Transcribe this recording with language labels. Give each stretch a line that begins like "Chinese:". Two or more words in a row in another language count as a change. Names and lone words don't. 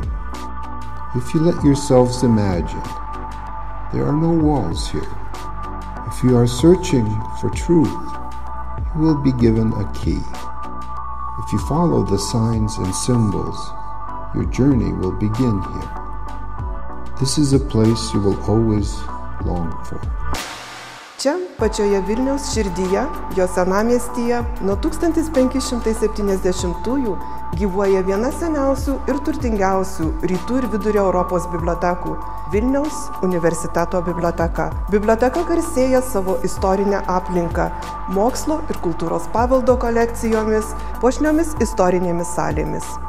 English: If you let yourselves imagine, there are no walls here. If you are searching for truth, you will be given a key. If you follow the signs and symbols, your journey will begin here. This is a place you will always long for.
Lithuanian: Čia, pačioje Vilniaus širdyje, jo senamiestyje, nuo 1570-ųjų gyvuoja viena seniausių ir turtingiausių rytų ir vidurio Europos bibliotekų – Vilniaus universiteto biblioteka. Biblioteka garsėja savo istorinę aplinką, mokslo ir kultūros paveldo kolekcijomis, puošniomis istorinėmis salėmis.